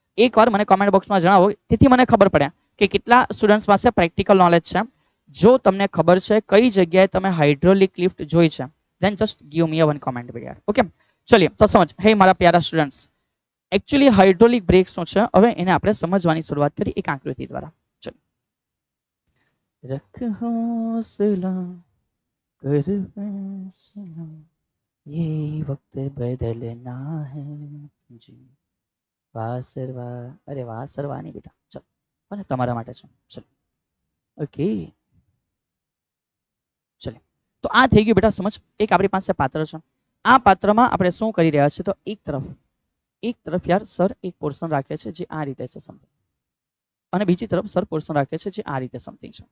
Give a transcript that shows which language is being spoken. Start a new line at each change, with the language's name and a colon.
Gujarati: એકવાર મને કોમેન્ટ બોક્સમાં જણાવો, તેથી મને ખબર પડે કે કેટલા સ્ટુડન્ટ્સ પાસે પ્રેક્ટિકલ નોલેજ છે. જો તમને ખબર છે કઈ જગ્યાએ તમે હાઇડ્રોલિક લિફ્ટ જોઈ છે,
English: then just give me a one comment
Gujarati: યાર. ઓકે, ચલિए તો સમજ. હે મારા પ્યારા સ્ટુડન્ટ્સ, એકચ્યુઅલી હાઇડ્રોલિક બ્રેક શું છે હવે એને આપણે સમજવાની શરૂઆત કરી એક આકૃતિ દ્વારા.
Hindi: ચલો, રખ હौसला कर फैसला ये वक्त बदलना है जी વાસરવા.
Gujarati: અરે વાસરવા નહીં બેટા, ચલો અને તમારા માટે છે. ચલો, ઓકે, ચલો તો આ થઈ ગયું બેટા સમજ. એક આપણી પાસે પાત્ર છે. આ પાત્રમાં આપણે શું કરી રહ્યા છીએ તો એક તરફ યાર સર એક પોર્શન રાખે છે જે આ રીતે છે સમથિંગ, અને બીજી તરફ સર પોર્શન રાખે છે જે આ રીતે સમથિંગ છે.